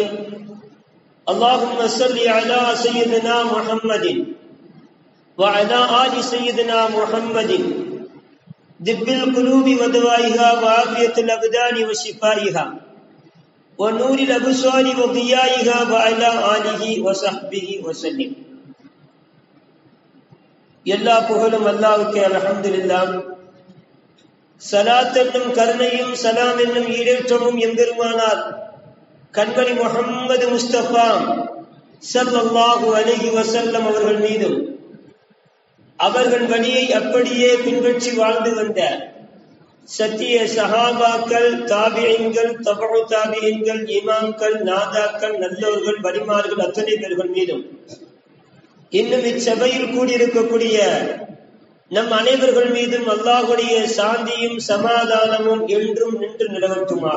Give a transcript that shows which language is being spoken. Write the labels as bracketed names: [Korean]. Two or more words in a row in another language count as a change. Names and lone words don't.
[Arabic] اللهم صل على سيدنا محمد وعلى آل سيدنا محمد، دب القلوب ودوائها وعافية الأبدان وشفائها ونور الأبصار وضيائها وعلى آله وصحبه وسلم. [Tamil] எல்லா புகழும் அல்லாஹ்வுக்கே. அல்ஹம்துலில்லாஹ். ஸலாத் என்னும் கருணையும் சலாம் என்னும் ஈடேற்றமும் எம்பெருமானார் கண்மணி முஹம்மது முஸ்தபா ஸல்லல்லாஹு [Arabic] عليه وسلم [Tamil] அவர்கள் மீதும், அவர்கள் வழியை அப்படியே பின்பற்றி வாழ்ந்து வந்த சத்திய சஹாபாக்கள், தாபிஈன்கள், தபஉ தாபிஈன்கள், இமாம்கள், நாதாக்கள், நல்லோர்கள், வலிமார்கள் அத்தனை பேர்கள் மீதும், இன்னும் இச்சபையில் கூடியிருக்கக்கூடிய நம் அனைவர்கள் மீதும் அல்லாஹ்வுடைய சாந்தியும் சமாதானமும் என்றும் நின்று நிலவட்டுமாக.